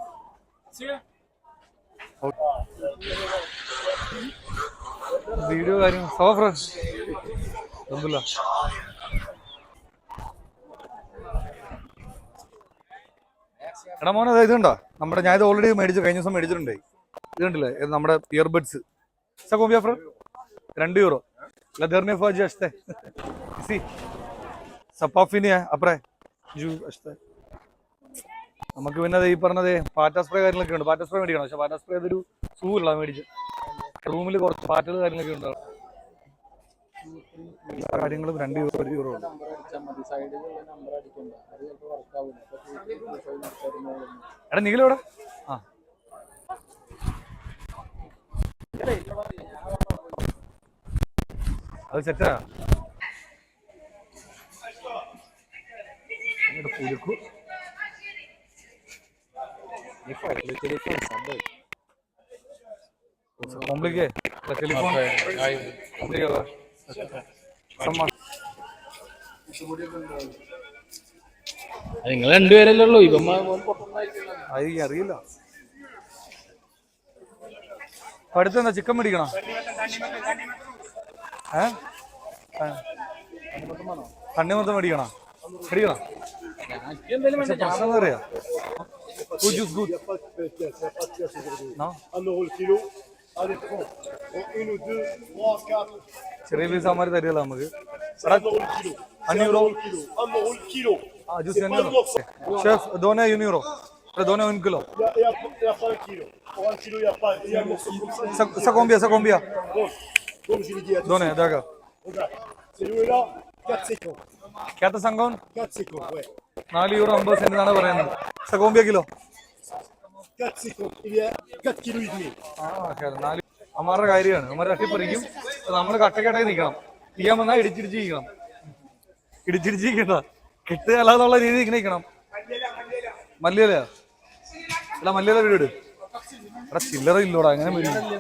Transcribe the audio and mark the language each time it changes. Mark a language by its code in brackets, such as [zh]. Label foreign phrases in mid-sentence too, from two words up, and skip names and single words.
[ml] വീഡിയോ കാര്യം ഒന്നുമില്ല. എടാ മോനെ ഇതുണ്ടോ നമ്മുടെ, ഞാൻ ഇത് ഓൾറെഡി മേടിച്ചു, കഴിഞ്ഞ ദിവസം മേടിച്ചിട്ടുണ്ട്. ഇത് കണ്ടില്ലേ, ഇത് നമ്മുടെ ഇയർബഡ്സ്. കോമ്പിയ ഫ്രണ്ട് €2. [fr] La dernière fois j'ai acheté ici. Ça pas fini après. Je acheté. [ml] നമുക്ക് പിന്നെ ഈ പറഞ്ഞത് പാറ്റ സ്പ്രേ കാര്യങ്ങളൊക്കെ ഉണ്ട്. പാറ്റ സ്പ്രേ മേടിക്കണം, പക്ഷെ പാറ്റ സ്പ്രേ അതൊരു സൂല്ല മേടിച്ച്. റൂമിൽ കുറച്ച് പാറ്റകൾ കാര്യങ്ങളൊക്കെ ഉണ്ടാവും. കാര്യങ്ങളും €2 ഉണ്ട്. എടാ നീലെവിടെ? ആ അത് സെറ്റാ. [fr] പുലുക്കു compliqué la téléphone [ml] നിങ്ങൾ രണ്ടുപേരല്ലേ ഉള്ളൂ, ഇപ്പം അറിയില്ല. അടുത്തെന്താ ചിക്കൻ മേടിക്കണം? തണ്ണിമത്തം മേടിക്കണം. പക്ഷെ പ്രശ്നം എന്താ പറയാ, ചെറിയ പീസ് അമ്മമാര് തരികയല്ല നമുക്ക്. [fr] chef donne €1. Dona 1 kilo. Il y a pas un kilo. Pour 1 kilo, il n'y a pas. Il y a Ça combien? Comme je l'ai dit à tous. Donnez, d'accord. Regarde, celui-là, 4,50. 4,50? 4,50, ouais. [ml] €4.50 എന്നാണ് പറയുന്നത്. [fr] Ça combien kilo? 4,50. Il y a 4 kilos et demi. [ml] അമ്മാരുടെ കാര്യമാണ്. അമ്മ തട്ടിപ്പറിക്കും. നമ്മൾ കട്ടക്കട്ടായി നിൽക്കണം. ചെയ്യാൻ വന്നാൽ ഇടിച്ചിരിക്കണം. കിട്ടുകയല്ല എന്നുള്ള രീതി ഇങ്ങനെ നിൽക്കണം. മല്ലിയല അല്ല, മല്ലിയല വീട് എടാ ചില്ലറ ഇല്ലോടാ, അങ്ങനെ വരും.